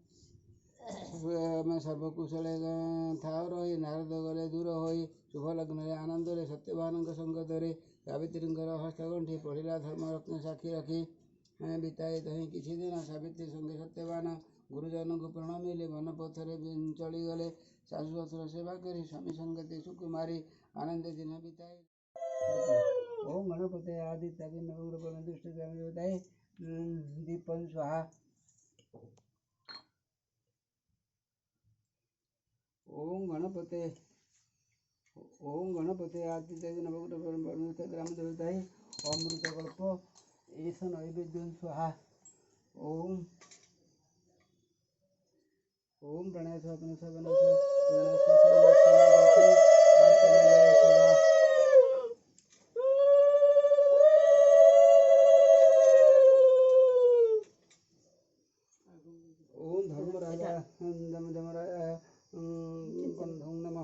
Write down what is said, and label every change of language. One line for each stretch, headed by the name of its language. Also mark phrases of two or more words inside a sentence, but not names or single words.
Odia: ସର୍ବକୁଶଳେ ଥାଉ ରହି ନାରଦ ଗଲେ ଦୂର ହୋଇ ଶୁଭ ଲଗ୍ନରେ ଆନନ୍ଦରେ ସତ୍ୟବାନଙ୍କ ସଙ୍ଗତରେ ସାବିତ୍ରୀଙ୍କର ହସ୍ତଗଣ୍ଠି ପଡ଼ିଲା ଧର୍ମରତ୍ନ ସାକ୍ଷୀ ରଖି ବିତାଇ ତହିଁ କିଛି ଦିନ ସାବିତ୍ରୀ ସଙ୍ଗେ ସତ୍ୟବାନ ଗୁରୁଜନଙ୍କୁ ପ୍ରଣମିଲେ ବନପଥରେ ଚଳିଗଲେ ଶାଶୁ ଶ୍ୱଶୁର ସେବା କରି ସ୍ୱାମୀ ସଙ୍ଗତି ସୁକୁମାରୀ ଆନନ୍ଦ ଦିନ ବିତାଇ।
Sanskrit: ଓಂ ଗଣପତେ ଆଦିତ୍ୟ ଦିନ ଦୁଷ୍ଟ ଦେବତାଏ ଦୀପନ ସ୍ୱାହା। ओम गणपते आदित्य नवग्रह ग्राम देवताय अमृत कल्प एष नैवेद्य स्वाहा। ओम प्रणय स्वप्न सवन ओम धर्मराजा धमराय बंधुं नमः।